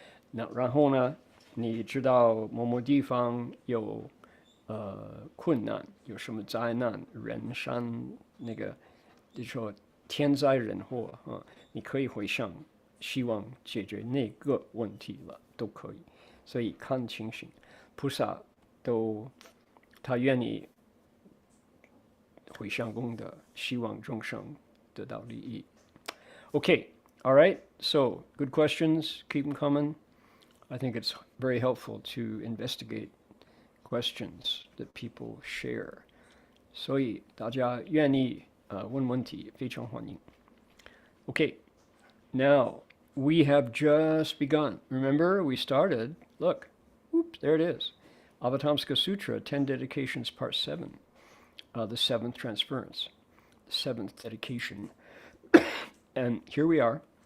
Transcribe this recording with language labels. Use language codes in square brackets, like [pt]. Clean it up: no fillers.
[zh] 那然后呢，你知道某某地方有困难，有什么灾难、人山那个，就说天灾人祸啊，你可以回向，希望解决那个问题了，都可以。所以看情形。菩萨都他愿意回向功德，希望众生得到利益。 [en] Okay, all right. So good questions. Keep them coming. I think it's very helpful to investigate questions that people share. [zh] 所以大家愿意问问题，非常欢迎。 [en] Okay, now we have just begun. Remember, we started. Look. Oops, there it is. Avatamsaka Sutra, 10 Dedications, Part 7, the 7th Transference, the 7th dedication. And here we are.